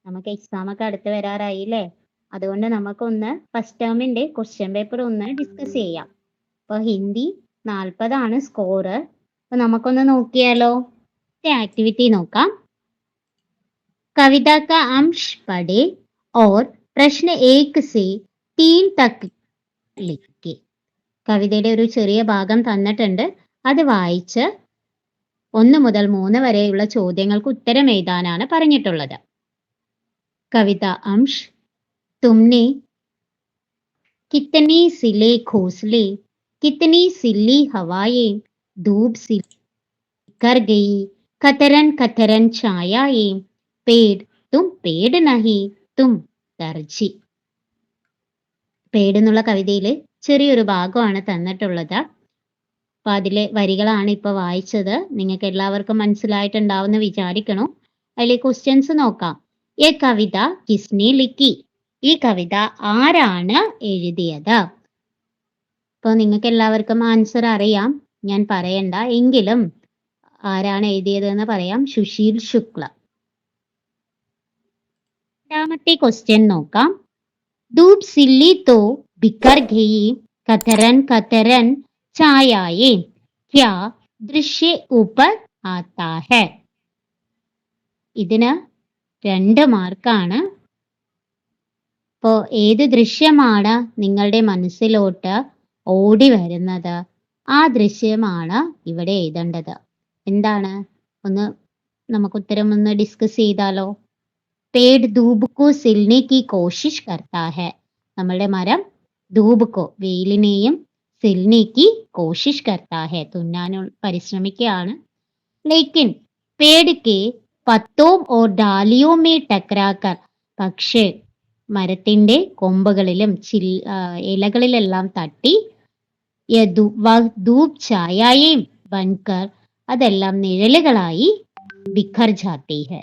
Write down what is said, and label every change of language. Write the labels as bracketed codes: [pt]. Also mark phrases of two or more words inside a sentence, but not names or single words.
[ml] എക്സാം ഒക്കെ അടുത്ത് വരാറായില്ലേ? അതുകൊണ്ട് നമുക്കൊന്ന് [en] first term's question paper [ml] ഒന്ന് ഡിസ്കസ് ചെയ്യാം. അപ്പോൾ ഹിന്ദി 40 സ്കോർ. അപ്പൊ നമുക്കൊന്ന് നോക്കിയാലോ? ആക്ടിവിറ്റി നോക്കാം. [hi] कविता का अंश पढ़े और प्रश्न 1 से 3 तक लिखे. [ml] കവിതയുടെ ഒരു ചെറിയ ഭാഗം തന്നിട്ടുണ്ട്. അത് വായിച്ച് 1 മുതൽ 3 വരെയുള്ള ചോദ്യങ്ങൾക്ക് ഉത്തരം എഴുതാനാണ് പറഞ്ഞിട്ടുള്ളത്. കവിത अंश. [hi] तुमने कितनी सिले घोंसले, कितनी सिली हवाएं, धूप सी कर गई, कतरन कतरन छायाएं, पेड़ तुम पेड़ नहीं तुम दर्जी. [ml] പേട് എന്നുള്ള കവിതയിൽ ചെറിയൊരു ഭാഗമാണ് തന്നിട്ടുള്ളത്. അപ്പൊ അതിലെ വരികളാണ് ഇപ്പൊ വായിച്ചത്. നിങ്ങൾക്ക് എല്ലാവർക്കും മനസ്സിലായിട്ടുണ്ടാവുമെന്ന് വിചാരിക്കണു. അതിലെ ക്വസ്റ്റ്യൻസ് നോക്കാം. ഈ [hi] कविता किसने लिखी. [ml] ഈ കവിത ആരാണ് എഴുതിയത്? അപ്പോൾ നിങ്ങൾക്ക് എല്ലാവർക്കും ആൻസർ അറിയാം, ഞാൻ പറയണ്ട. എങ്കിലും ആരാണ് എഴുതിയത് എന്ന് പറയാം. സുശീൽ ശുക്ല. രണ്ടാമത്തെ ക്വസ്റ്റ്യൻ നോക്കാം. [hi] धूप सिल्ली तो बिखर गई, कतरन कतरन छायाएं, क्या दृश्य ऊपर आता है? [ml] ഇതിന് 2 മാർക്കാണ്. അപ്പോൾ ഏത് ദൃശ്യമാണ് നിങ്ങളുടെ മനസ്സിലോട്ട് ഓടി വരുന്നത്? ആ ദൃശ്യമാണ് ഇവിടെ എഴുതേണ്ടത്. എന്താണ്? ഒന്ന് നമുക്ക് ഉത്തരം ഒന്ന് ഡിസ്കസ് ചെയ്താലോ? [hi] पेड़ धूप को सिलने की कोशिश करता है. [ml] നമ്മളുടെ മരം [hi] धूप को [ml] വെയിലിനെയും [hi] सिलने कोशिश करता है [ml] തുന്നാൻ പരിശ്രമിക്കുകയാണ്. [hi] लेकिन पेड़ के पत्तों और डालियों में टकराकर. [ml] പക്ഷേ മരത്തിന്റെ കൊമ്പുകളിലും ഇലകളിലെല്ലാം തട്ടി ധൂപ് ഛായയും ബൻകർ അതെല്ലാം നിഴലുകളായി [hi] बिखर जाती है.